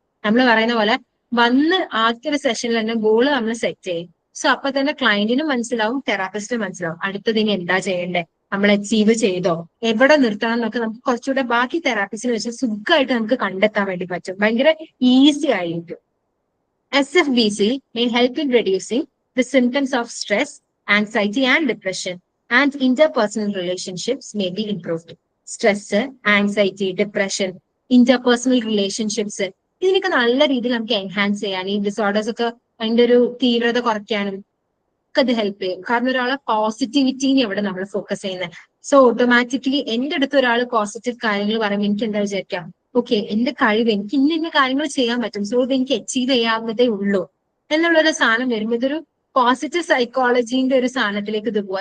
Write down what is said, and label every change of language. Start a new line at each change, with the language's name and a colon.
Malayalam: നമ്മൾ പറയുന്ന പോലെ വന്ന് ആദ്യത്തെ ഒരു സെഷനിൽ തന്നെ ഗോള് നമ്മൾ സെറ്റ് ചെയ്യും. സോ അപ്പൊ തന്നെ ക്ലയന്റിനും മനസ്സിലാവും, തെറാപ്പിസ്റ്റിനും മനസ്സിലാവും അടുത്തത് ഇനി എന്താ ചെയ്യണ്ടേ, നമ്മൾ അച്ചീവ് ചെയ്തോ, എവിടെ നിർത്തണം എന്നൊക്കെ നമുക്ക് കുറച്ചുകൂടെ ബാക്കി തെറാപ്പിസ്റ്റിനെ വെച്ച് സുഖമായിട്ട് നമുക്ക് കണ്ടെത്താൻ വേണ്ടി പറ്റും. ഭയങ്കര ഈസി ആയിരിക്കും.
English: SFBC may help in reducing the symptoms of stress, anxiety and depression, and interpersonal relationships may be improved. Stress, anxiety, depression, interpersonal relationships
Malayalam: ഇതിനൊക്കെ നല്ല രീതിയിൽ നമുക്ക് എൻഹാൻസ് ചെയ്യാൻ, ഈ ഡിസോർഡേഴ്സ് ഒക്കെ അതിന്റെ ഒരു തീവ്രത കുറയ്ക്കാനും ഒക്കെ ഇത് ഹെൽപ്പ് ചെയ്യും. കാരണം ഒരാളെ പോസിറ്റിവിറ്റിനെ എവിടെ നമ്മൾ ഫോക്കസ് ചെയ്യുന്നത്. സോ ഓട്ടോമാറ്റിക്കലി എന്റെ അടുത്ത് ഒരാൾ പോസിറ്റീവ് കാര്യങ്ങൾ പറയുമ്പോൾ എനിക്ക് എന്താ വിചാരിക്കാം, ഓക്കെ എന്റെ കഴിവ്, എനിക്ക് ഇന്ന കാര്യങ്ങൾ ചെയ്യാൻ പറ്റും, സോ ഇത് എനിക്ക് അച്ചീവ് ചെയ്യാവുന്നതേ ഉള്ളൂ എന്നുള്ളൊരു സാധനം വരുമ്പോൾ ഇതൊരു പോസിറ്റീവ് സൈക്കോളജിന്റെ ഒരു സാധനത്തിലേക്ക് ഇത് പോകും.